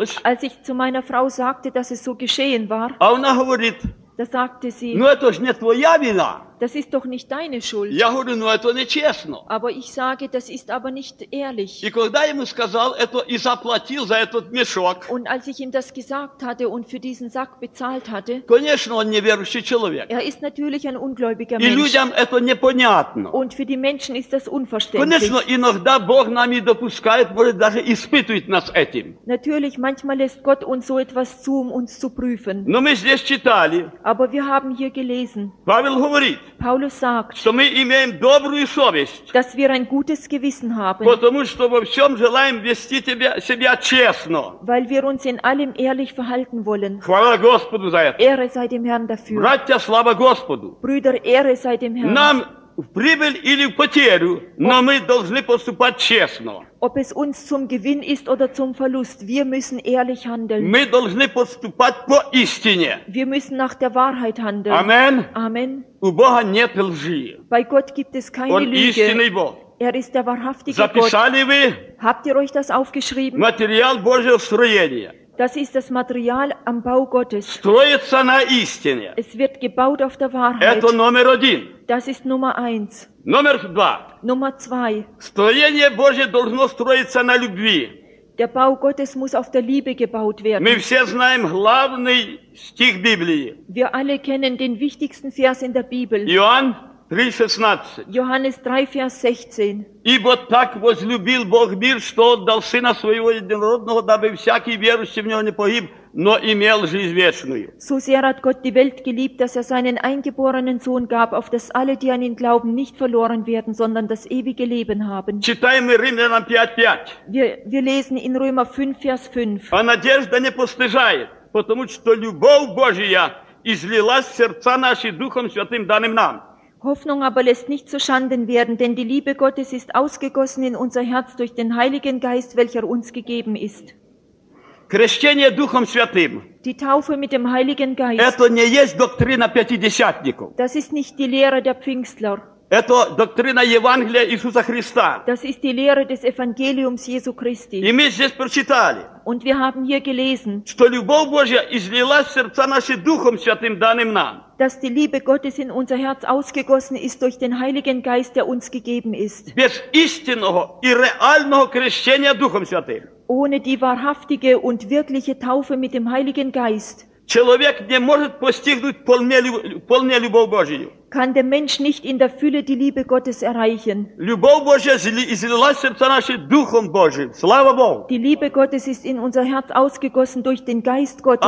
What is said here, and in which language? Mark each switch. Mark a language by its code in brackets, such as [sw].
[de] Als ich zu meiner Frau sagte, dass es so geschehen war, da sagte sie, [ru] ну, это ж не твоя вина. [de] Das ist doch nicht deine Schuld. [ru] Я говорю, ну, это не чесно. [de] Aber ich sage, das ist aber nicht ehrlich. [ru] І когда я ему сказал это и заплатил за этот мешок. [de] Und als ich ihm das gesagt hatte und für diesen Sack bezahlt hatte. [ru] Конечно, он неверующий человек. [de] Er ist natürlich ein ungläubiger Mensch. [ru] И людям это непонятно. [de] Und für die Menschen ist das unverständlich. [ru] Конечно, иногда Бог нам и допускает, может даже испытывает нас этим. [de] Natürlich, manchmal lässt Gott uns so etwas zu, um uns zu prüfen. [ru] Но мы здесь читали. [de] Aber wir haben hier gelesen. [ru] Павел говорит. [de] Paulus sagt, [ru] что мы имеем добрую совесть, [de] dass wir ein gutes Gewissen haben, [ru] потому что во всем желаем вести себя честно, [de] weil wir uns in allem ehrlich verhalten wollen. [ru] Хвала Господу за это. [de] Ehre sei dem Herrn dafür. [ru] Братья, слава Господу. [de] Brüder, Ehre sei dem Herrn. [ru] Нам в прибыль или в потерю, но мы должны поступать честно. [de] Ob es uns zum Gewinn ist oder zum Verlust, wir müssen ehrlich handeln. [ru] Мы должны поступать по истине. [de] Wir müssen nach der Wahrheit handeln. Amen. Amen. [ru] У Бога нет лжи. [de] Bei Gott gibt es keine Lüge. [ru] Истинный Бог. [de] Er ist der wahrhaftige [ru] Записали [de] Gott. [ru] Вы? [de] Habt ihr euch das aufgeschrieben? [ru] Материал Божьего строения. [de] Das ist das Material am Bau Gottes. [ru] Строится на истине. [de] Es wird gebaut auf der Wahrheit. [ru] Это номер один. [de] Das ist Nummer eins. [ru] Номер два. [de] Nummer zwei. [ru] Строение Божье должно строиться на любви. [de] Der Bau Gottes muss auf der Liebe gebaut werden. [ru] Мы все знаем главный стих Библии. [de] Wir alle kennen den wichtigsten Vers in der Bibel. [ru] Иоанн 3:16. [de] Johannes 3, Vers 16. [ru] Ибо так возлюбил Бог мир, что отдал Сына Своего Единородного, дабы всякий верующий в Него не погиб, но имел жизнь вечную. [de] So sehr hat Gott die Welt geliebt, dass er seinen eingeborenen Sohn gab, auf dass alle, die an ihn glauben, nicht verloren werden, sondern das ewige Leben haben. [ru] Читаем мы Римлянам 5:5. [de] Wir lesen in Römer 5, Vers 5. [ru] А надежда не постыжает, потому что любовь Божия излилась в сердца наши Духом Святым, данным нам. [de] Hoffnung aber lässt nicht zu Schanden werden, denn die Liebe Gottes ist ausgegossen in unser Herz durch den Heiligen Geist, welcher uns gegeben ist. [ru] Крещение Духом Святым. [de] Die Taufe mit dem Heiligen Geist. [ru] Это не есть доктрина пятидесятников. [de] Das ist nicht die Lehre der Pfingstler. [ru] Это доктрина Евангелия Иисуса Христа. [de] Das ist die Lehre des Evangeliums Jesu Christi. [ru] И мы здесь прочитали. [de] Und wir haben hier gelesen, [ru] что любовь Божья излилась в сердца наши Духом Святым, данным нам. [de] Dass die Liebe Gottes in unser Herz ausgegossen ist durch den Heiligen Geist, der uns gegeben ist. [ru] Без истинного и реального крещения Духом Святым. [de] Ohne die wahrhaftige und wirkliche Taufe mit dem Heiligen Geist. [ru] Человек не может постигнуть полную любовь Божию. [de] Kann der Mensch nicht in der Fülle die Liebe Gottes erreichen. [ru] Любовь Божья излилась в сердца наши Духом Божиим. Слава Богу. [de] Die Liebe Gottes ist in unser Herz ausgegossen durch den Geist Gottes.